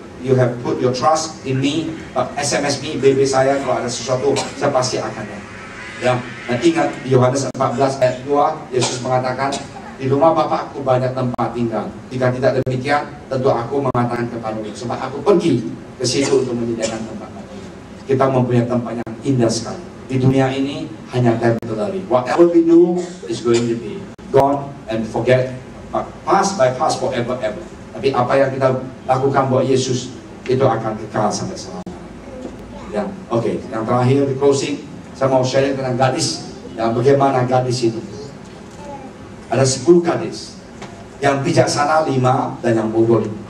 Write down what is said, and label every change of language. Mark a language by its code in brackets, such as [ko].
[en] You have put your trust in me, but SMS me, [id] BB saya, kalau ada sesuatu, saya pasti akan ya. Dan ingat, di Yohanes 14 ayat 2, Yesus mengatakan, di rumah Bapakku banyak tempat tinggal. Jika tidak demikian, tentu aku mengatakan kepadamu, sebab aku pergi ke situ untuk menyediakan tempat. Kita mempunyai tempat yang indah sekali. Di dunia ini hanya temporary. [en] Whatever we do is going to be gone and forget, pass by pass forever ever. [id] Tapi apa yang kita lakukan buat Yesus itu akan kekal sampai selamanya. Ya, oke. Yang terakhir di closing, saya mau share tentang gadis. Ya, bagaimana gadis itu? Ada 10 gadis. Yang bijaksana 5 dan yang bodoh 5.